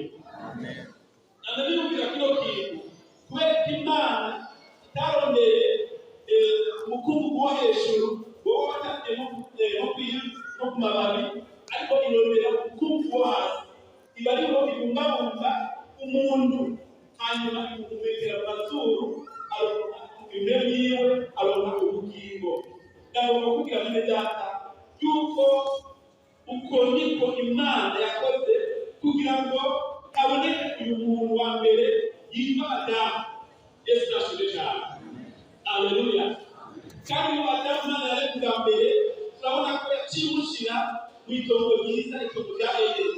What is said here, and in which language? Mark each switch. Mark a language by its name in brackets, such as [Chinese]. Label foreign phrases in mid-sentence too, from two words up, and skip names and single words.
[Rundi] Ndabibwira kino kintu kubera ko Imana itarondeye umukungugu wo hejuru wowe watangiye no ku mababi, ariko irondera umukungugu wo hasi. Iba ariho ibumbabumba umuntu, hanyuma imuhumekera mu mazuru, impemu yiwe aronka ubugingo. Ndagomba kubwira bene data yuko uko niko Imana yakoze kugira ngo haboneke uyu muntu wa mbere yitwa Adamu. Yesu nashimwe cyane. Haleluya. Kandi uyu Adamu Imana yaremye bwa mbere, turabona ko yaciye umushyira mu itongo ryiza, itongo rya Edeni.